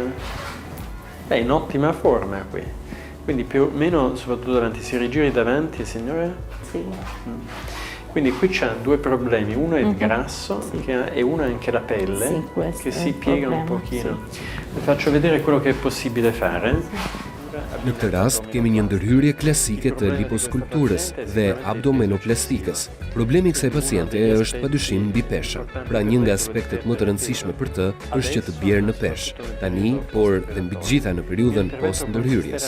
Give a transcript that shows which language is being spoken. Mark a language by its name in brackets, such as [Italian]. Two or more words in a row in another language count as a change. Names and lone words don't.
[Italian] Beh, in ottima forma qui. Quindi più o meno, soprattutto davanti, si rigiri davanti, signore? Sì. Quindi qui c'ha due problemi, uno è il grasso e uno è anche la pelle, sì, che si piega un pochino. Sì. Vi faccio vedere quello che è possibile fare. [Albanian] Në këtë rast, kemi një ndërhyrje klasike të liposkulpturës dhe abdomenoplastikës. Problemi i kësaj paciente është padyshim mbi pesha. Pra një nga aspektet më të rëndësishme për të është që të bjerë në peshë. Tani, por dhe mbi të gjitha në periudhën post ndërhyrjes.